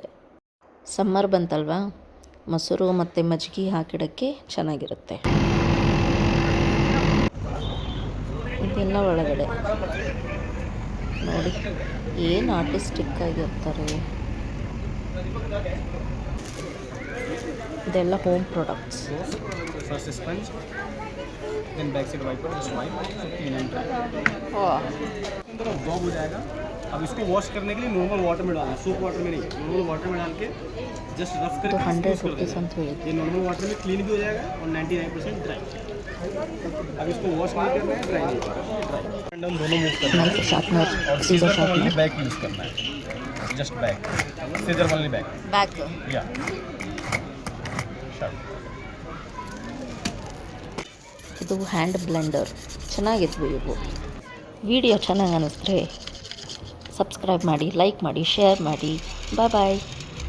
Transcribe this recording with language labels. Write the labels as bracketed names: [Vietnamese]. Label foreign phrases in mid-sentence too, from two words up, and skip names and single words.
[Kannada] ಸಮ್ಮರ್ ಬಂತಲ್ವಾ, ಮೊಸರು ಮತ್ತು ಮಜ್ಜಿಗೆ ಹಾಕಿಡೋಕ್ಕೆ ಚೆನ್ನಾಗಿರುತ್ತೆ. ಇದೆಲ್ಲ ಒಳಗಡೆ ನೋಡಿ ಏನು ಆರ್ಟಿಸ್ಟಿಕ್ ಆಗಿರ್ತಾರೆ. ಇದೆಲ್ಲ [English] home products. first sponge then back side wiper just wipe clean and dry. [Hindi] अंदर अब्जॉर्ब हो जाएगा. अब इसको वॉश करने के लिए [English] normal water [Hindi] में डालना है, [English] soap water [Hindi] में नहीं, [English] normal water [Hindi] में डाल के [English] just rough [Hindi] करके [Kannada] तो 100 रुपीस ಅಂತ ಹೇಳಿದ್ರು. [Hindi] ये [English] normal water [Hindi] में क्लीन भी हो जाएगा और 99% ड्राई. अब इसको वॉश नहीं करना है, ड्राई नहीं करना है. [English] dry and [Hindi] हम दोनों मूव करना है और सीजर का [English] only back use [Hindi] करना है. [English] just back, scissor only back. या [Kannada] ಇದು [English] hand blender. [Kannada] ಚೆನ್ನಾಗಿದ್ವು ಇವು. ವಿಡಿಯೋ ಚೆನ್ನಾಗಿ ಅನ್ನಿಸಿದ್ರೆ ಸಬ್ಸ್ಕ್ರೈಬ್ ಮಾಡಿ, ಲೈಕ್ ಮಾಡಿ, ಶೇರ್ ಮಾಡಿ. [English] bye bye.